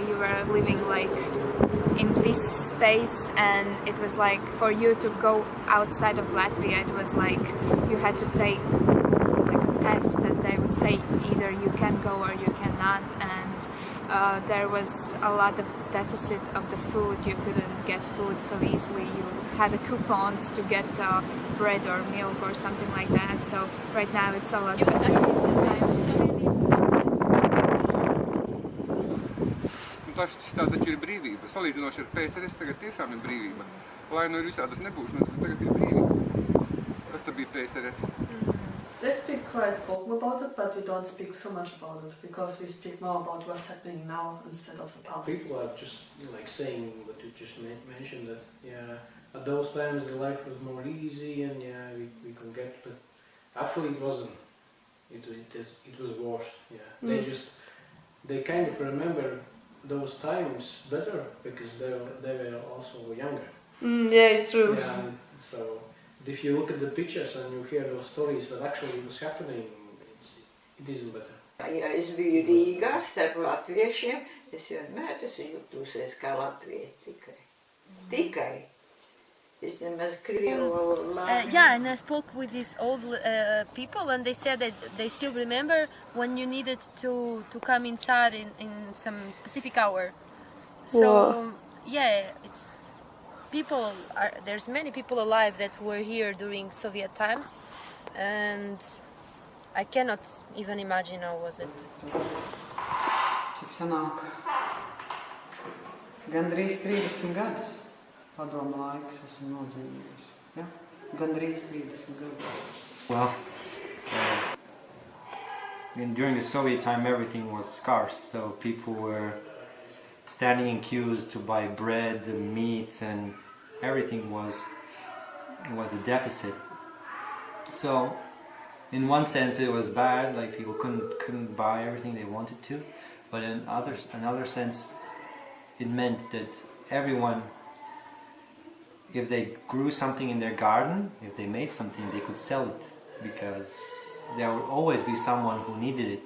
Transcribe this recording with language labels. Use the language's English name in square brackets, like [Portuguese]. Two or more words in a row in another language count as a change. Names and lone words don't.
[English] You were living like in this space, and it was like for you to go outside of Latvia, it was like you had to take like a test, and they would say either you can go or you cannot, and there was a lot of deficit of the food. You couldn't get food so easily. You had coupons to get bread or milk or something like that. So right now it's a lot better. [Latvian] Tā taču ir brīvība. Salīdzinoši ar PSRS tagad tiešām ir brīvība. Lai nu ir visādas nebūšanas, bet tagad ir brīvība. Tas tā bija PSRS. [English] They speak quite open about it, but we don't speak so much about it, because we speak more about what's happening now instead of the past. People are just like saying what you just mentioned, that yeah, at those times the life was more easy and yeah, we could get, but actually it wasn't. It was worse. Yeah, they kind of remember those times better because they were also younger. Yeah, it's true. Yeah, so if you look at the pictures and you hear those stories that actually was happening, it isn't better. [Latvian] Ja es biju Rīgā starp latviešiem, es vienmēr esmu jutusies kā latvieti tikai. Es nemaz krievu valodu. [English] Yeah, and I spoke with these old people, and they said that they still remember when you needed to come inside in some specific hour. So yeah, it's people there's many people alive that were here during Soviet times, and I cannot even imagine how was it. [Latvian] Cik sanāk? Gandrīz 30 gadus. Padomu laiks esmu nodzīvojis. Ja? Gandrīz 30 gadus. [English] Well, during the Soviet time everything was scarce, so people were standing in queues to buy bread, meat, and everything was a deficit. So in one sense it was bad, like people couldn't buy everything they wanted to, but in another sense it meant that everyone, if they grew something in their garden, if they made something, they could sell it, because there would always be someone who needed it.